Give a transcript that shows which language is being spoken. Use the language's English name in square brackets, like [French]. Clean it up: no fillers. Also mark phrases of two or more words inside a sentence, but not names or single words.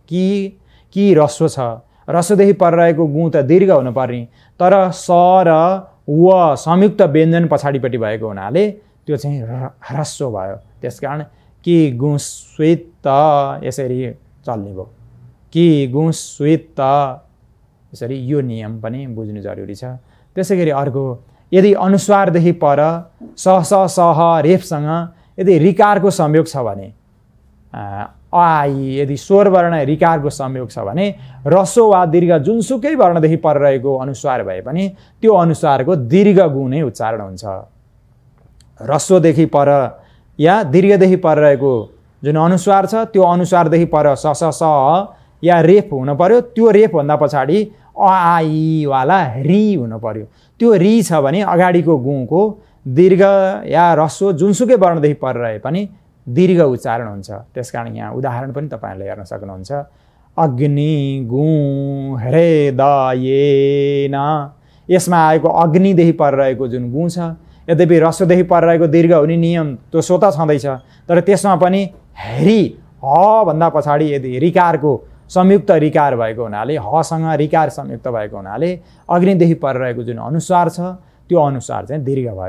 [Nepali] कि ह्रस्व छ, ह्रस्वदेखि पर रहेको गुँ त दीर्घ हुनु पर्ने, तर स र व संयुक्त व्यञ्जन पछाडिपट्टि भएको हुनाले त्यो चाहिँ ह्रस्व भयो। त्यसकारण कि गुँस्वित यसरी चल्ने भयो, कि गुँस्वित यसरी। यो नियम पनि बुझ्नु जरुरी छ। त्यसैगरी अर्को, यदि अनुस्वारदेखि पर स स स ह रेफसँग यदि रिकारको संयोग छ भने, आई यदि स्वर वर्ण रिकारको संयोग छ भने ह्रस्व वा दीर्घ जुनसुकै वर्णदेखि पर रहेको अनुस्वार भए पनि त्यो अनुस्वारको दीर्घ गुँ नै उच्चारण हुन्छ। ह्रस्वदेखि पर या दीर्घदेखि पर रहेको जुन अनुस्वार छ त्यो अनुस्वारदेखि पर स स स ह या रेफ हुन पर्यो। त्यो रेफ भन्दा पछाडि आई वाला री हुन पर्यो। त्यो री छ भने अगाडिको गुँको दीर्घ या ह्रस्व जुनसुकै वर्णदेखि पर रहे पनि दीर्घ उच्चारण हुन्छ। त्यसकारण यहाँ उदाहरण पनि तपाईहरुले हेर्न सक्नुहुन्छ। [Sanskrit] अग्नि गुँ हृदयेन, [Nepali] यसमा आएको अग्निदेखि पर रहेको जुन गुँ छ, यद्यपि ह्रस्वदेखि पर रहेको दीर्घ हुने नियम त्यो स्वतः छँदैछ, तर त्यसमा पनि हृ ह भन्दा पछाडि यदि रिकारको संयुक्त रिकार भएको हुनाले हसँग रिकार संयुक्त भएको हुनाले अग्निदेखि परिरहेको जुन अनुस्वार छ त्यो अनुस्वार चाहिँ दीर्घ भयो।